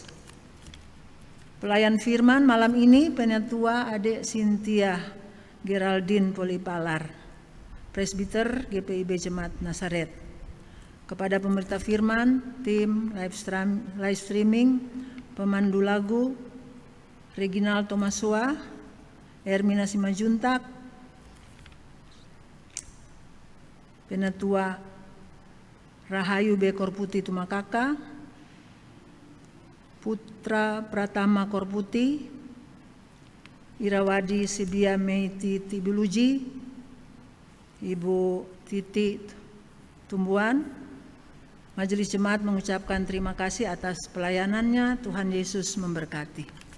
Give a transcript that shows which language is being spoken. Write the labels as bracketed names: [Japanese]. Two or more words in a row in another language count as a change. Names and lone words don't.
[Indonesian] Pelayan firman malam ini Penatua Adik Cynthia Geraldine Polipalar, Presbiter GPIB Jemaat Nasaret. Kepada pemerintah firman, tim live streaming, pemandu lagu Reginald Tomasua, Hermina Simajuntak, Penatua Rahayu B. Korputi Tumakaka, Putra Pratama Korputi, Irawadi Sibia Meiti Tibiluji, Ibu Titi Tumbuan. Majelis Jemaat mengucapkan terima kasih atas pelayanannya. Tuhan Yesus memberkati.